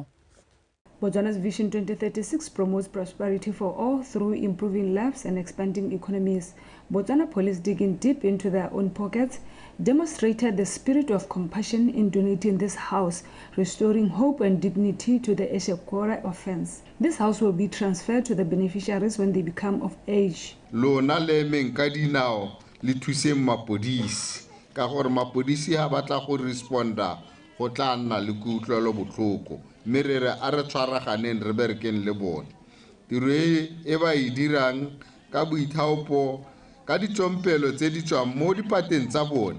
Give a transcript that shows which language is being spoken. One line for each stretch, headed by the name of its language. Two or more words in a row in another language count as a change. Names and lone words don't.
English: Botswana's Vision 2036 promotes prosperity for all through improving lives and expanding economies. Botswana Police, digging deep into their own pockets, demonstrated the spirit of compassion in donating this house, restoring hope and dignity to the Eshekora offense. This house will be transferred to the beneficiaries when they become of age.
Tswana: Lona le menkadinao le thuse mapodisi ka gore mapodisi ha batla go responda go tla nna le kutlwelo botlhoko mme re re a re tshwaraganeng re berekeng le bone. Tiro e ba e dirang ka boithaopo ka ditsompelo tse di tswang mo dipateng tsa bone.